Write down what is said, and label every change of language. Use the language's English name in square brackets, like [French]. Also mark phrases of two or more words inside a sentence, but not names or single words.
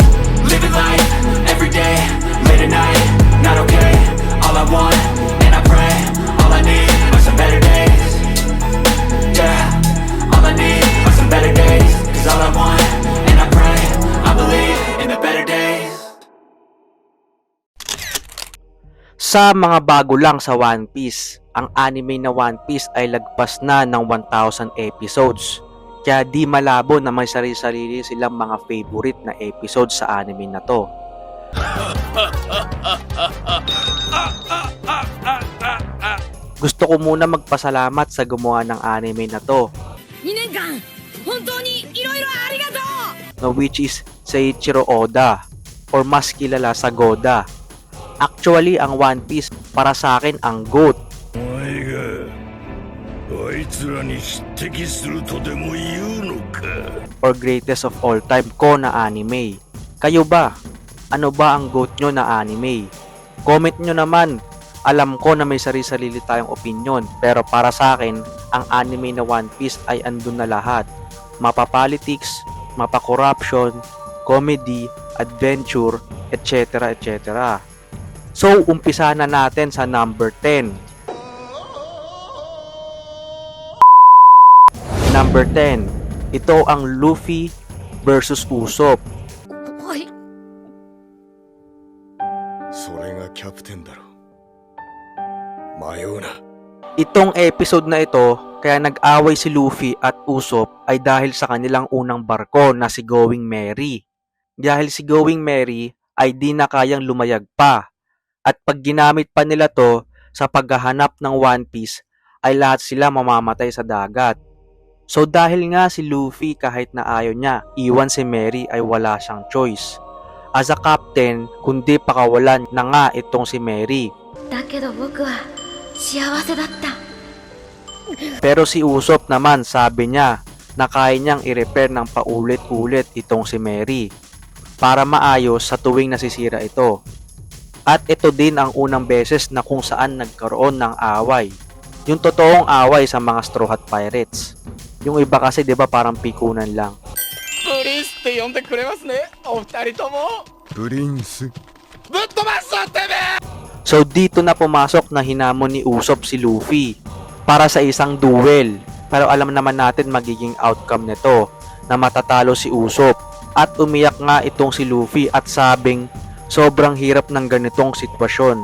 [English] Living life, everyday, late at night, not okay. All I want, and I pray, all I need are some better days. Yeah, all I need are some better days. Cause all I want, and I pray, I believe in the better days. [Filipino] Sa mga bago lang sa One Piece, ang anime na One Piece ay lagpas na ng 1,000 episodes. Kaya di malabo na may sarili-sarili silang mga favorite na episodes sa anime na to. Gusto ko muna magpasalamat sa gumawa ng anime na to, [English] which is [Filipino] Seiichiro Oda or mas kilala sa Goda. Actually, ang One Piece para sa akin ang GOAT or [English] greatest of all time [Filipino] ko na anime. Kayo ba? Ano ba ang GOAT nyo na anime? Comment nyo naman. Alam ko na may sarili-sarili tayong opinion, pero para sa akin, ang anime na One Piece ay andun na lahat. Mapa-politics, mapa-corruption, comedy, adventure, etc. etc. So, umpisa na natin sa number 10. Number 10. Ito ang Luffy versus Usopp. Hoy, [Japanese] それがキャプテンだろ迷うな [Filipino] Itong episode na ito, kaya nag-away si Luffy at Usopp ay dahil sa kanilang unang barko na si Going Merry. Dahil si Going Merry ay di na kayang lumayag pa. At pag ginamit pa nila to sa paghahanap ng One Piece, ay lahat sila mamamatay sa dagat. So dahil nga si Luffy kahit na ayaw niya, iwan si Merry ay wala siyang choice. [English] As a captain, [Filipino] kundi pakawalan na nga itong si Merry. Pero si Usopp naman sabi niya na kaya niyang i-repair ng paulit-ulit itong si Merry para maayos sa tuwing nasisira ito. At ito din ang unang beses na kung saan nagkaroon ng away. Yung totoong away sa mga Straw Hat Pirates. Yung iba kasi 'di ba parang pikunan lang. [Japanese] プリンスって呼んでくれますねお二人ともプリンスぶっ飛ばすぞてめえ [Filipino] So dito na pumasok na hinamon ni Usopp si Luffy para sa isang duel. Pero alam naman natin magiging outcome nito na matatalo si Usopp. At umiyak nga itong si Luffy at sabing sobrang hirap ng ganitong sitwasyon.